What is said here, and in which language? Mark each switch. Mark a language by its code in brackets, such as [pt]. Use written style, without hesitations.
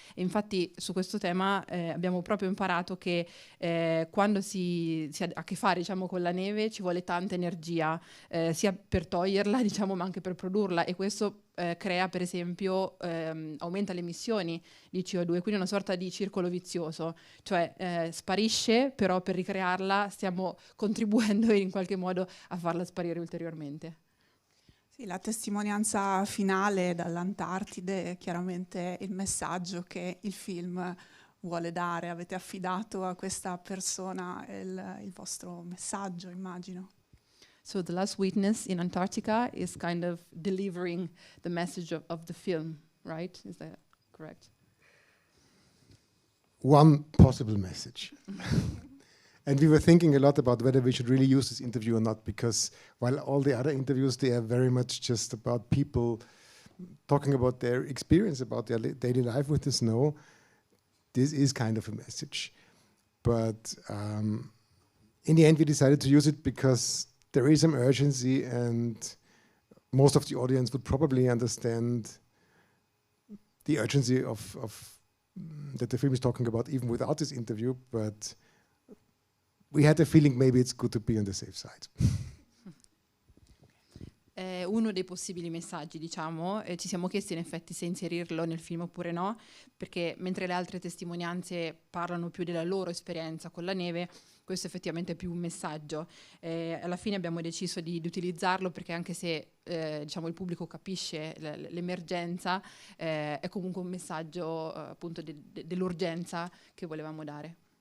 [it] E infatti su questo tema abbiamo proprio imparato che quando si ha a che fare, diciamo, con la neve ci vuole tanta energia, sia per toglierla, diciamo, ma anche per produrla, e questo crea, per esempio, aumenta le emissioni di CO2, quindi una sorta di circolo vizioso, cioè sparisce, però per ricrearla stiamo contribuendo in qualche modo a farla sparire ulteriormente. Sì, la testimonianza finale dall'Antartide è chiaramente il messaggio che il film vuole dare. Avete affidato a questa persona il vostro messaggio, immagino. [en] So the last witness in Antarctica is kind of delivering the message of the film, right? Is that correct? One possible message. And we were thinking a lot about whether we should really use this interview or not, because while all the other interviews, they are very much just about people talking about their experience, about their daily life with the snow, this is kind of a message. But in the end, we decided to use it because there is some urgency, and most of the audience would probably understand the urgency of that the film is talking about, even without this interview. But we had the feeling maybe it's good to be on the safe side. [it] Uno dei possibili messaggi, diciamo, ci siamo chiesti in effetti se inserirlo nel film oppure no, perché mentre le altre testimonianze parlano più della loro esperienza con la neve, questo effettivamente è più un messaggio. Alla fine abbiamo deciso di utilizzarlo perché anche se diciamo, il pubblico capisce l'emergenza, è comunque un messaggio appunto dell'urgenza che volevamo dare.